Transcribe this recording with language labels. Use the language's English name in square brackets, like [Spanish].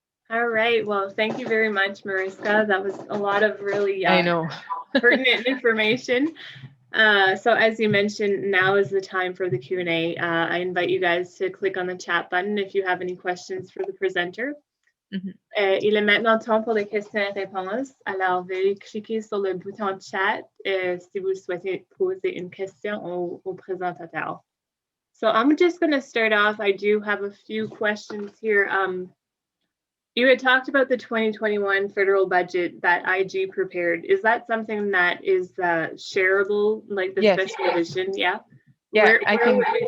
[English] All right. Well, thank you very much, Mariska. That was a lot of really I know. pertinent information. So as you mentioned, now is the time for the Q&A. I invite you guys to click on the chat button if you have any questions for the presenter. [French] Il est maintenant temps pour les questions et réponses. Alors, veuillez cliquer sur le bouton chat si vous souhaitez poser une question au présentateur. [English] So I'm just going to start off. I do have a few questions here. You had talked about the 2021 federal budget that IG prepared. Is that something that is shareable, like the special edition? Yeah. Yeah, I can.